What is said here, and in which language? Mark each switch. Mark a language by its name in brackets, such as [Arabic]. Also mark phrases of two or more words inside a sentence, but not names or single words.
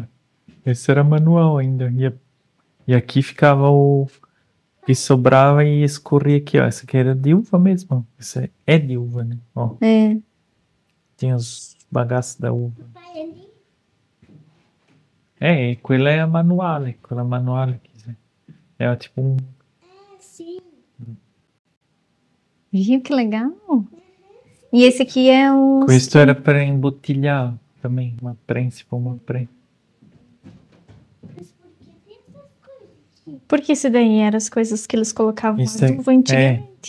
[Portuguese] Esse era manual ainda. E aqui ficava o que sobrava e escorria aqui, ó. Essa aqui era de uva mesmo. Essa é de uva, né? Ó. Tinha os bagaços da uva. [Italian] Quella é a manuale. Quella manuale. [Portuguese] É tipo um. Sim. Viu que legal? E esse aqui é o. Questo era para embotelhar também. Uma prensa, uma prensa. Porque isso daí eram as coisas que eles colocavam na uva antigamente.